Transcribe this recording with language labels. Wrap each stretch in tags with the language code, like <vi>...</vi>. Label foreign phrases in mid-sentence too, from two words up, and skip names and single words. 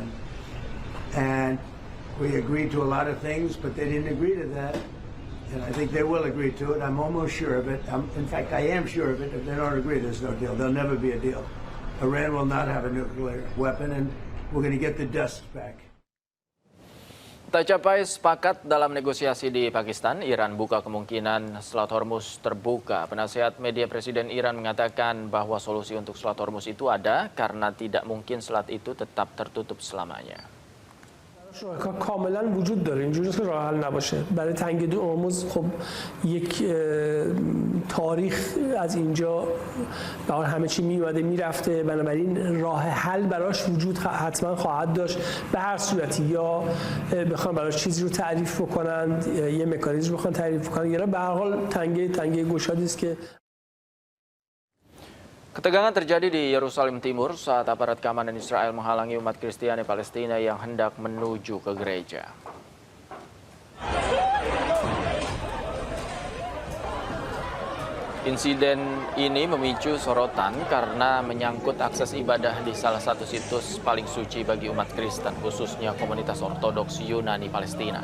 <en>And we agreed to a lot of things, but they didn't agree to that. And I think they will agree to it. I'm almost sure of it. In fact, I am sure of it. If they don't agree, there's no deal. There'll never be a deal. Iran will not have a nuclear weapon, and we're going to get the dust back.</en> <id>Tak capai sepakat dalam negosiasi di Pakistan, Iran buka kemungkinan Selat Hormuz terbuka. Penasihat media Presiden Iran mengatakan bahwa solusi untuk Selat Hormuz itu ada karena tidak mungkin selat itu tetap tertutup selamanya.</id> <fa>کاملا وجود داره اینجوری که راه حل نباشه برای تنگه هرمز خب یک تاریخ از اینجا برای همه چی میومده میرفته بنابراین راه حل براش وجود حتما خواهد داشت به هر صورتی یا بخوان براش چیزی رو تعریف بکنن یه مکانیزم بخوان تعریف بکنن یا به هر حال تنگه گشادی است که</fa> <id>Ketegangan terjadi di Yerusalem Timur saat aparat keamanan Israel menghalangi umat Kristiani Palestina yang hendak menuju ke gereja. Insiden ini memicu sorotan karena menyangkut akses ibadah di salah satu situs paling suci bagi umat Kristen, khususnya komunitas Ortodoks Yunani Palestina.</id>